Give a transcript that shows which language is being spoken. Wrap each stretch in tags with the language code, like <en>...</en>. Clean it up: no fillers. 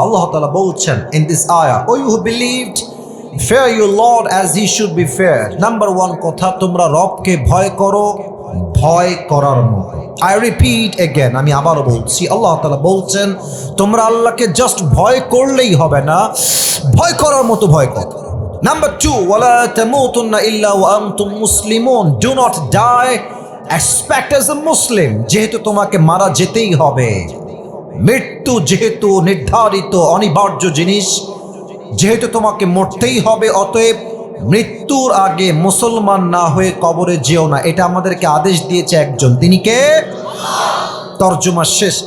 <bn>আল্লাহ তাআলা বলছেন</bn> <en>in this ayah, O you who believed, fear your Lord as he should be feared.</en> <bn>Number 1 কথা, তোমরা রবকে ভয় করো ভয় করার মতো।</bn> <en>I repeat again,</en> <bn>আমি আবারও বলছি, আল্লাহ তাআলা বলছেন তোমরা আল্লাহকে জাস্ট ভয় করলেই হবে না, ভয় করার মতো ভয় করো।</bn> <en>Number 2,</en> <ar>وَلَا تَمُوتُنَّ إِلَّا وَأَنْتُمْ مُسْلِمُونَ.</ar> <en>Do not die expect as a Muslim,</en> <bn>যেহেতু তোমাকে মারা যেতেই হবে, মৃত্যু যেহেতু নির্ধারিত অনিবার্য জিনিস, যেহেতু তোমাকে মরতেই হবে, অতএব মৃত্যুর আগে মুসলমান না হয়ে কবরে যেও না। এটা আমাদেরকে আদেশ দিয়েছে একজন, তিনি কে? তর্জমা শেষ।</bn>